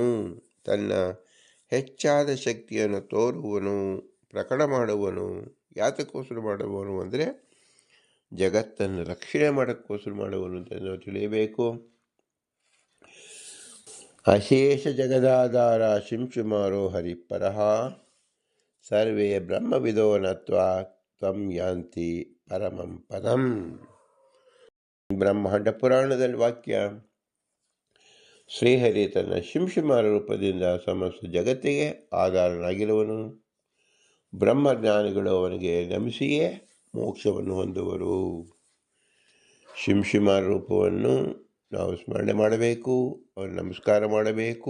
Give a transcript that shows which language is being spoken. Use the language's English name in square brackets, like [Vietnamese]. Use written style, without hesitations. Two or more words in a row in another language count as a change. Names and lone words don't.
[Kannada] ತನ್ನ ಹೆಚ್ಚಾದ ಶಕ್ತಿಯನ್ನು ತೋರುವನು, ಪ್ರಕಟ ಮಾಡುವನು. ಯಾತಕ್ಕೋಸ್ಕರ ಮಾಡುವನು ಅಂದರೆ ಜಗತ್ತನ್ನು ರಕ್ಷಣೆ ಮಾಡೋಕ್ಕೋಸ್ಕರ ಮಾಡುವನು ಅಂತ ನಾವು ತಿಳಿಯಬೇಕು. [Sanskrit] ಅಶೇಷ ಜಗದಾಧಾರ ಶಿಂಶುಮಾರೋ ಹರಿಪರಃ ಸರ್ವೇ ಬ್ರಹ್ಮವಿದೋ ನತ್ವಾ ತ್ವಂ ಯಾಂತಿ ಪರಮಂ ಪದಂ. [Kannada] ಬ್ರಹ್ಮಾಂಡ ಪುರಾಣದಲ್ಲಿ ವಾಕ್ಯ, ಶ್ರೀಹರಿ ತನ್ನ ಶಿಂಶುಮಾರ ರೂಪದಿಂದ ಸಮಸ್ತ ಜಗತ್ತಿಗೆ ಆಧಾರನಾಗಿರುವನು. ಬ್ರಹ್ಮಜ್ಞಾನಿಗಳು ಅವನಿಗೆ ನಮಿಸಿಯೇ ಮೋಕ್ಷವನ್ನು ಹೊಂದುವರು. ಶಿಂಶುಮಾರ ರೂಪವನ್ನು ನಾವು ಸ್ಮರಣೆ ಮಾಡಬೇಕು, ಅವನು ನಮಸ್ಕಾರ ಮಾಡಬೇಕು.